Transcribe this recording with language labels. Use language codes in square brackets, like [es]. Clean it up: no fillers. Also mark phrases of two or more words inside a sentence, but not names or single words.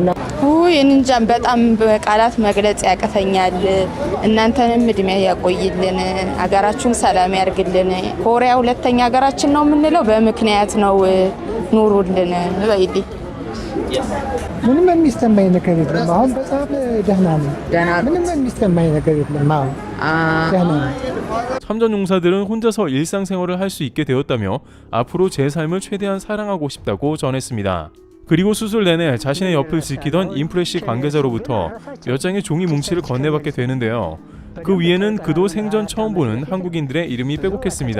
[am] እንጃም በጣም በቃላት መግለጽ ያቅተኛል። እናንተንም እድሜ ያቆይልን፣ ሀገራችሁን ሰላም ያርግልን። ኮሪያ ሁለተኛ ሀገራችን ነው የምንለው በምክንያት ነው። ኑሩልን በይዲ። ምንም የሚሰማኝ ነገር የለም። አሁን በጣም ደህና ነው። ምንም የሚሰማኝ ነገር የለም። አሁን ደህና ነው። [ko] 참전 용사들은 혼자서 일상생활을 할 수 있게 되었다며 앞으로 제 삶을 최대한 사랑하고 싶다고 전했습니다. 그리고 수술 내내 자신의 옆을 지키던 인프레시 관계자로부터 몇 장의 종이 뭉치를 건네받게 되는데요. 그 위에는 그도 생전 처음 보는 한국인들의 이름이 빼곡했습니다.